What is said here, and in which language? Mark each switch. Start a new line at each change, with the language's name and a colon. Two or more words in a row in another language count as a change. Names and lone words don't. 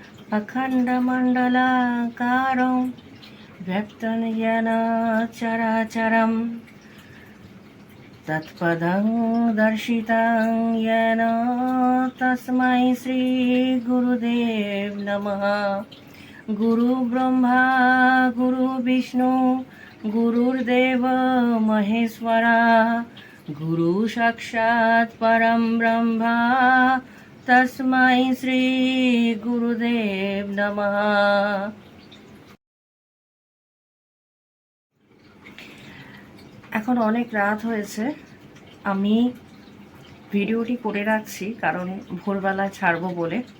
Sanskrit: अखण्डमण्डलाकारं व्यक्तं येन चराचरं तत्पदं दर्शितं येन तस्मै श्रीगुरुदेव नमः। गुरुब्रह्मा गुरुविष्णु गुरुर्देव महेश्वरा गुरु साक्षात् परं ब्रह्मा तस्मै শ্রী গুরুদেব নমঃ।
Bangla: এখন অনেক রাত হয়েছে, আমি ভিডিওটি করে রাখছি কারণ ভোরবেলা ছাড়বো বলে।